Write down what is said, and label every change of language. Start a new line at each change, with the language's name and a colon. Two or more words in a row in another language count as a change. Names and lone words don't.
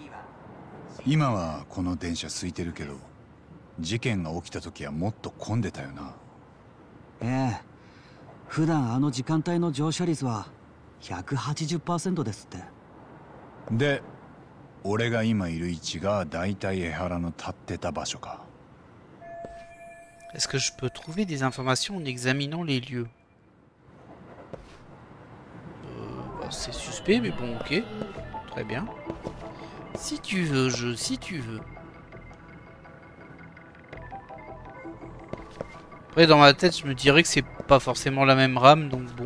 Japanese: 今はこの電車空いてるけど、事件が起きた時はもっと混んでたよな。ええ、普段あの時間帯の乗車率は 180% ですって。で、俺が今いる位置がだいたい江原の立ってた場所か。
French: Est-ce que je peux trouver des informations en examinant les lieux? C'est suspect, mais bon, ok. Très bien. Si tu veux, si tu veux. Après, dans ma tête, je me dirais que c'est pas forcément la même rame, donc bon.